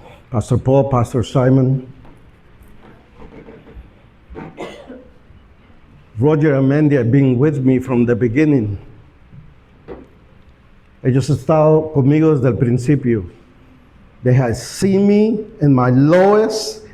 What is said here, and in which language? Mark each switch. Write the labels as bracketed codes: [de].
[en] Pastor Paul, Pastor Simon, Roger and Mandy have been with me from the beginning. [es] Ellos han estado conmigo desde el principio. [en] They have seen me in my lowest.